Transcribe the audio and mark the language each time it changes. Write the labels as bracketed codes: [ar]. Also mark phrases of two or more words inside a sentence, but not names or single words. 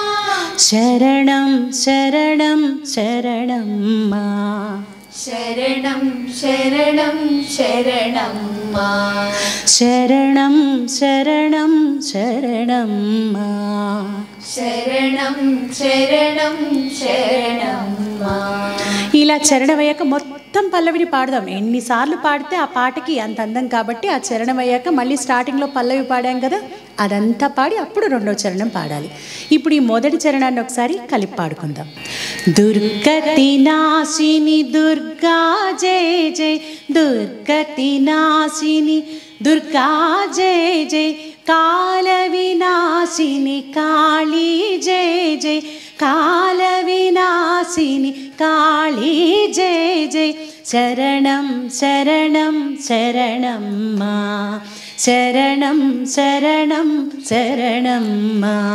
[sa] शरणं शरणं शरणं मा शरणं शरणं शरणं मा शरणं शरणं शरणं मा शरणं शरणं शरणं मा [te] ఇలా చరణమయ్యాక మొత్తం పల్లవిని పాడదాం. ఎన్నిసార్లు పాడితే ఆ పాటకి అంత అందం కాబట్టి ఆ చరణమయ్యాక మళ్ళీ స్టార్టింగ్లో పల్లవి పాడాం కదా, అదంతా పాడి అప్పుడు 2వ చరణం పాడాలి. ఇప్పుడు ఈ మొదటి చరణాన్ని ఒకసారి కలిపి పాడుకుందాం. [sa] దుర్గతి నాశిని దుర్గా జయ జయ దుర్గతి నాశిని దుర్గా జయ జయ కాల వినాశిని కాళీ జయ జయ కాల వినాశిని కాళీ జయ జయ శరణం శరణం శరణం మా శరణం శరణం శరణం మా